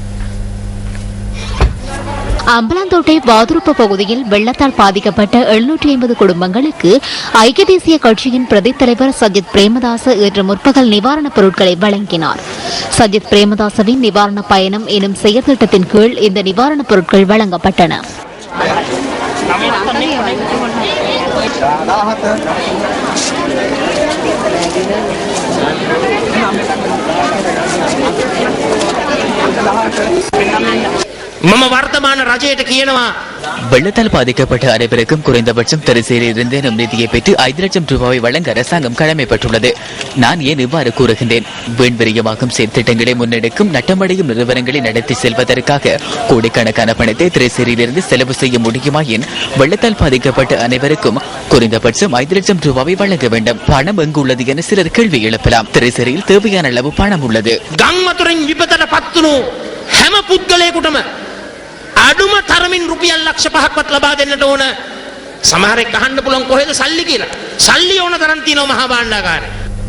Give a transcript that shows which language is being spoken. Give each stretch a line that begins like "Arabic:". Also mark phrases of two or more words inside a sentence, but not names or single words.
Tamil: அம்பலாந்தோட்டை வாதுருப்பு பகுதியில் வெள்ளத்தால் பாதிக்கப்பட்ட 750 குடும்பங்களுக்கு ஐக்கிய தேசிய கட்சியின் பிரதி தலைவர் சஜித் பிரேமதாச இன்று முற்பகல் நிவாரணப் பொருட்களை வழங்கினார். சஜித் பிரேமதாசவின் நிவாரண பயணம் எனும் செயற்திட்டத்தின் கீழ் இந்த நிவாரணப் பொருட்கள் வழங்கப்பட்டன.
Sinhala: මම වර්තමාන රජයට කියනවා
Tamil: வெள்ளத்தால் பாதிக்கப்பட்ட அனைவருக்கும் குறைந்தபட்சம் தரிசையிலிருந்து நிதியை பெற்று 5 லட்சம் ரூபாயை வழங்க அரசாங்கம் கடமைப்பட்டுள்ளது. நான் ஏன் இவ்வாறு கூறுகின்றேன்? வீண்விரியமாக்கும் செயற்திட்டங்களை முன்னெடுக்கும் நட்டமடையும் நிறுவனங்களை நடத்தி செல்வதற்காக கோடிக்கணக்கான பணத்தை திரைசேரியிலிருந்து செலவு செய்ய முடியுமாயின் வெள்ளத்தால் பாதிக்கப்பட்ட அனைவருக்கும் குறைந்தபட்சம் 5 லட்சம் ரூபாயை வழங்க வேண்டும். பணம் எங்கு உள்ளது என சிலர் கேள்வி எழுப்பலாம். திரைசேரியில் தேவையான அளவு பணம் உள்ளது.
Sinhala: ගම්වතුරින් විපතට පත්වුණු හැම පුද්ගලයෙකුටම අඩුම තරමින් රුපියල් ලක්ෂ 5ක්වත් ලබා දෙන්නට ඕන. සමහරෙක් අහන්න පුළුවන් කොහෙද සල්ලි කියලා. සල්ලි ඕන තරම් තියෙනවා මහා භාණ්ඩාගාරේ.